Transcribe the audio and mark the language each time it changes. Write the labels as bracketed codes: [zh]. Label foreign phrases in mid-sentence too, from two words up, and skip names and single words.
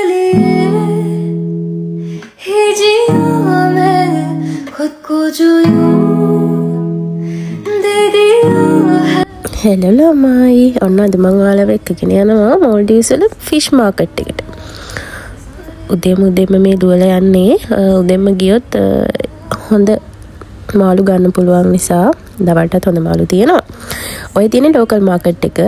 [hi] ही जिया मैंने खुद को जो यूं दे दिया है. [si] හෙලෝ ළමයි ඔන්න අද මම ඔයාලව එක්කගෙන යනවා මෝල්ඩීව්ස් වල [en] fish market [si] එකට. උදේම මේ දුවලා යන්නේ උදේම ගියොත් හොඳ මාළු ගන්න පුළුවන් නිසා දවල්ටත් හොඳ මාළු තියෙනවා. ඔය තියෙන්නේ [en] local market [si] එක.